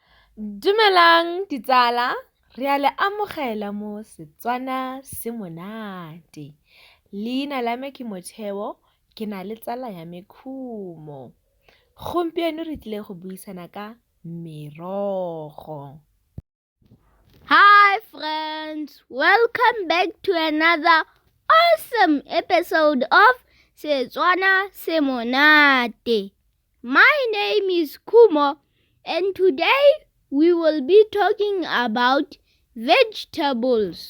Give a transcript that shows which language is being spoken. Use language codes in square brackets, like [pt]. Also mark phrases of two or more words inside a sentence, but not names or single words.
[tn] Dumelang ditsala, re a le amogela mo Setswana se monate. Leina la me ke Motheo, ke na le tsala ya me Khumo. Gompieno re tlile go buisana ka merogo. [en] Hi friends, welcome back to another awesome episode of Setswana Se Monate. My name is Kumo and today we will be talking about vegetables.